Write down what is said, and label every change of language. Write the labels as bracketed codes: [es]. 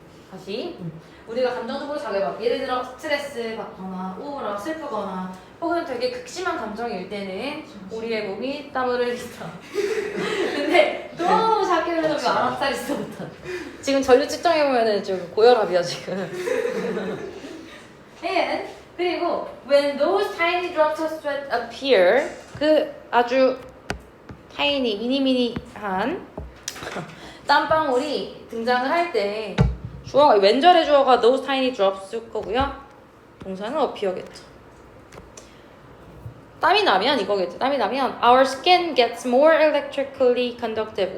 [ko] 다시 우리가 감정적으로 자극받 예를 들어 스트레스 받거나 우울하거나 슬프거나 혹은 되게 극심한 감정일 때는 우리의 몸이 땀을 흘린다. 근데 너무 작게 흘러서 알아차리지도 못한다. 지금 전류 측정해보면은 좀 고혈압이야 지금. [en] And [ko] 그리고 [en] when those tiny drops of sweat appear [ko] 그 아주 타이니 미니미니한 땀방울이 등장을 할 때 주어가 왼절의 주어가 those tiny drops일 거고요. 동사는 appear겠죠. 땀이 나면 이거겠죠. 땀이 나면 [en] our skin gets more electrically conductive.